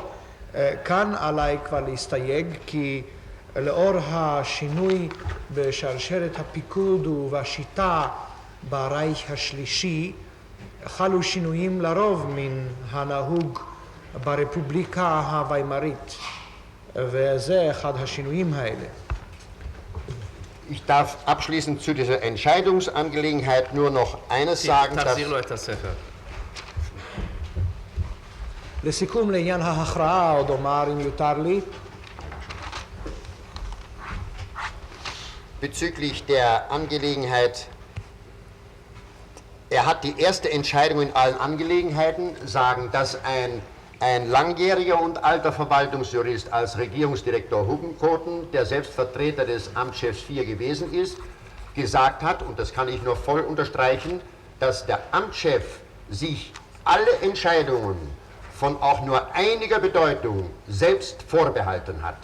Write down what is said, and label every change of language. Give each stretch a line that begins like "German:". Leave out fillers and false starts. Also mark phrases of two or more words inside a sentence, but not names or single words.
Hebrew: כאן עליי כבר להסתייג, כי לאור השינוי בשרשרת הפיקוד ובשיטה ברייך השלישי, חלו שינויים לרוב מן הנהוג ברפובליקה הוויימרית, וזה אחד השינויים האלה.
German: Ich darf abschließend zu dieser Entscheidungsangelegenheit nur noch eines sagen.
Hebrew: תחזיר לו את הספר. לסיכום, לעניין ההכרעה, עוד אומר אם יותר לי.
German: Bezüglich der Angelegenheit, er hat die erste Entscheidung in allen Angelegenheiten, sagen, dass ein langjähriger und alter Verwaltungsjurist als Regierungsdirektor Hugenkoten, der selbst Vertreter des Amtschefs 4 gewesen ist, gesagt hat, und das kann ich nur voll unterstreichen, dass der Amtschef sich alle Entscheidungen von auch nur einiger Bedeutung selbst vorbehalten hat.